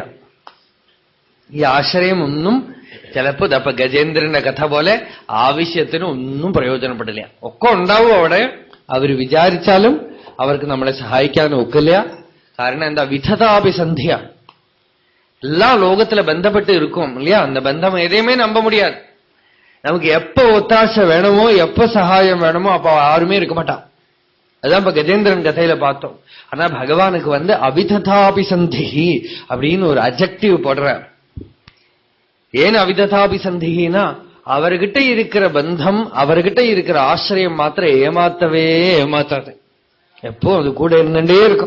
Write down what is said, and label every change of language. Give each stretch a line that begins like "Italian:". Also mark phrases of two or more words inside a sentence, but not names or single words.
Malayalam: ഈ ആശ്രയം ഒന്നും ചിലപ്പോ ഇതപ്പോ ഗജേന്ദ്രന്റെ കഥ പോലെ ആവശ്യത്തിന് ഒന്നും പ്രയോജനപ്പെടില്ല. ഒക്കെ ഉണ്ടാവും അവിടെ, അവർ വിചാരിച്ചാലും അവർക്ക് നമ്മളെ സഹായിക്കാനും ഒക്കില്ല. കാരണം എന്താ? വിധതാഭിസന്ധിയ. എല്ലാ ലോകത്തിലെ ബന്ധപ്പെട്ട് ഇരിക്കും இல்லையா?
Tamil: அந்த பந்தம் எதையுமே நம்ப முடியாது. நமக்கு எப்ப ஒத்தாசை வேணுமோ, எப்ப சகாயம் வேணுமோ அப்ப யாருமே இருக்க மாட்டான். அதான் இப்ப கஜேந்திரன் கதையில பார்த்தோம். ஆனா பகவானுக்கு அவிததாபிசந்தி அப்படின்னு ஒரு அட்ஜெக்டிவ் போடுறார். ஏன் அவிததாபிசந்தினா, அவர்கிட்ட இருக்கிற பந்தம், அவர்கிட்ட இருக்கிற ஆசிரியம் மாத்திரம் ஏமாத்தவே ஏமாத்தாது, எப்போ அது கூட இருந்துட்டே இருக்கும்.